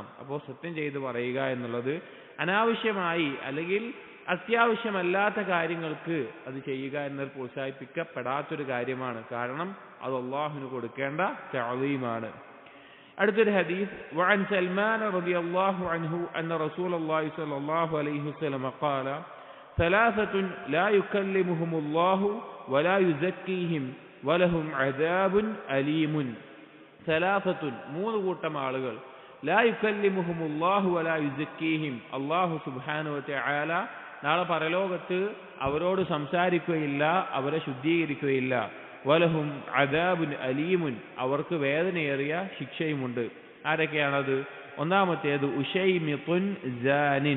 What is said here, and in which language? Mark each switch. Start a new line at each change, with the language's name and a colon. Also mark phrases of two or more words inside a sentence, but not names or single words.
Malayalam: അപ്പോൾ സത്യം ചെയ്ത് പറയുക എന്നുള്ളത് അനാവശ്യമായി അല്ലെങ്കിൽ അത്യാവശ്യമല്ലാത്ത കാര്യങ്ങൾക്ക് അത് ചെയ്യുക എന്നത് പ്രോത്സാഹിപ്പിക്കപ്പെടാത്തൊരു കാര്യമാണ്. കാരണം അത് അള്ളാഹുവിന് കൊടുക്കേണ്ട തഅ്ളീമാണ്. അടുത്തൊരു ഹദീസ്,
Arabic: وعن سلمان رضي الله عنه أن رسول الله صلى الله عليه وسلم قال ثلاثة لا يكلمهم الله ولا يزكيهم ولهم عذاب أليم.
Malayalam: ثلاثة മൂന്ന് കൂട്ടം ആളുകൾ,
Arabic: لا يكلمهم الله ولا يزكيهم,
Malayalam: അല്ലാഹു
Arabic: سبحانه وتعالى
Malayalam: നാളെ പരലോകത്ത് അവരോട് സംസാരിക്കുകയില്ല, അവരെ ശുദ്ധീകരിക്കുകയില്ല.
Arabic: ولهم عذاب أليم,
Malayalam: അവർക്ക് വേദനയേറിയ ശിക്ഷയുമുണ്ട്. ആരൊക്കെയാണത്? ഒന്നാമത്തേത്
Arabic: أشيمط زان.